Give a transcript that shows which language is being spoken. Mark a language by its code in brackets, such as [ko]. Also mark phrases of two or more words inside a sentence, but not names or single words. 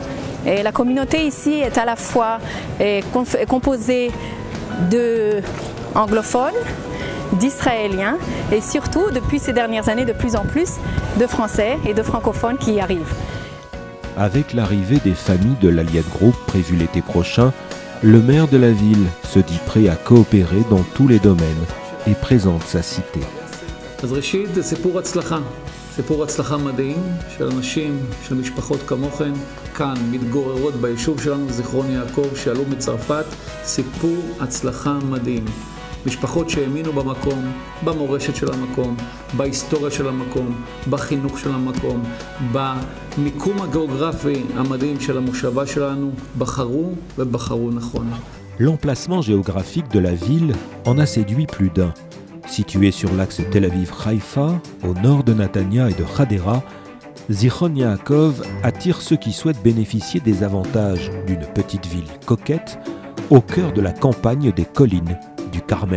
[fr] Et la communauté ici est à la fois composée d'anglophones, d'Israéliens et surtout, depuis ces dernières années, de plus en plus de Français et de francophones qui y arrivent. Avec l'arrivée des familles de l'Aliad Group prévue l'été prochain, le maire de la ville se dit prêt à coopérer dans tous les domaines et présente sa cité. [he] אז ראשית זה סיפור הצלחה. סיפור הצלחה מדהים של אנשים, של משפחות כמוכן, כאן מתגוררות ביישוב שלנו, זיכרון יעקב, שעלו מצרפת. סיפור הצלחה מדהים. משפחות שהאמינו במקום, במורשת של המקום, בהיסטוריה של המקום, בחינוך של המקום, במיקום הגיאוגרפי המדהים של המושבה שלנו, בחרו ובחרו נכון. [fr] L'emplacement géographique de la ville en a séduit plus d'un. Située sur l'axe Tel Aviv-Haïfa, au nord de Netanya et de Hadera, Zichron Yaakov attire ceux qui souhaitent bénéficier des avantages d'une petite ville coquette au cœur de la campagne des collines du Carmel.